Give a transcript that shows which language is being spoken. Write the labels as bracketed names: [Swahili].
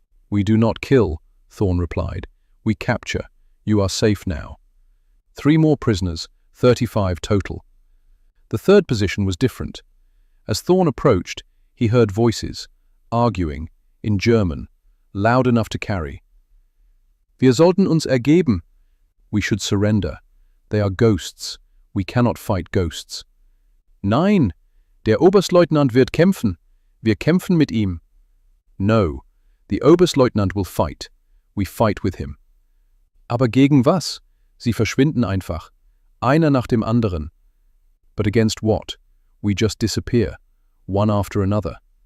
[English] "We do not kill," Thorne replied. "We capture. You are safe now." 3 more prisoners, 35 total. The third position was different. As Thorne approached, he heard voices, arguing, in German, loud enough to carry. [German] "Wir sollten uns ergeben." [English] We should surrender. They are ghosts. We cannot fight ghosts. [German] "Nein, der Oberstleutnant wird kämpfen. Wir kämpfen mit ihm." [English] No, the Oberstleutnant will fight. We fight with him. [German] "Aber gegen was? Sie verschwinden einfach. Einer nach dem anderen." [English] But against what? We just disappear, one after another.